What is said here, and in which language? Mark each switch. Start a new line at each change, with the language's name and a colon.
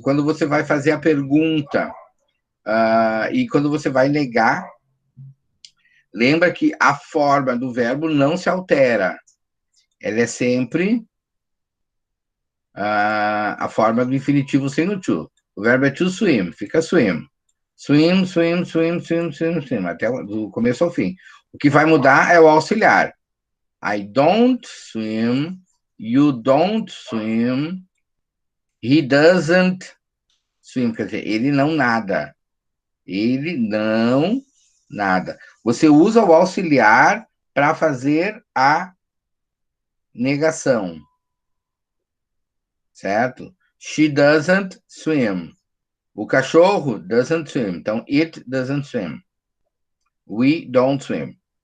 Portuguese: Quando você vai fazer a pergunta e quando você vai negar, lembra que a forma do verbo não se altera. Ela é sempre a forma do infinitivo sem o to. O verbo é to swim, fica swim. Swim, swim, swim, swim, swim, swim, até do começo ao fim. O que vai mudar é o auxiliar.
English: I don't swim, you don't swim, he doesn't swim,
Portuguese: quer dizer, ele não nada. Ele não nada. Você usa o auxiliar para fazer a negação. Certo?
English: She doesn't swim.
Portuguese: O cachorro
English: doesn't swim.
Portuguese: Então,
English: it doesn't swim. We don't swim.